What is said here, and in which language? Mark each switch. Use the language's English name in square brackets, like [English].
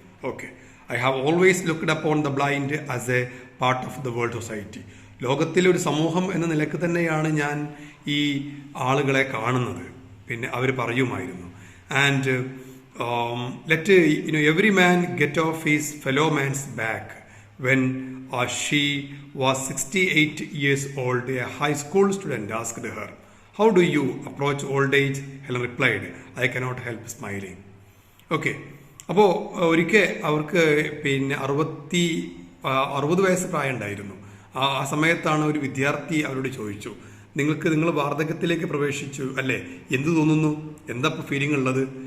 [English] Okay, I have always looked upon the blind as a part of the world society. [Malayalam] ലോകത്തിലെ ഒരു സമൂഹം എന്ന നിലക്ക് തന്നെയാണ് ഞാൻ ഈ ആളുകളെ കാണുന്നത്. പിന്നെ അവർ പറയുമായിരുന്നു, [English] And let every man get off his fellow man's back. When she was 68 years old, a high school student asked her, how do you approach old age? Helen replied, I cannot help smiling. [Malayalam] Okay, അപ്പോൾ ഒരിക്കൽ അവർക്ക് പിന്നെ 60 വയസ്സ് പ്രായം ഉണ്ടായിരുന്നു. ആ സമയത്താണ് ഒരു വിദ്യാർത്ഥി അവരോട് ചോദിച്ചു, നിങ്ങൾ വാർദ്ധക്യത്തിലേക്ക് പ്രവേശിച്ചു അല്ലേ, എന്ത് തോന്നുന്നു, എന്താ ഇപ്പോൾ ഫീലിംഗ് ഉള്ളത്?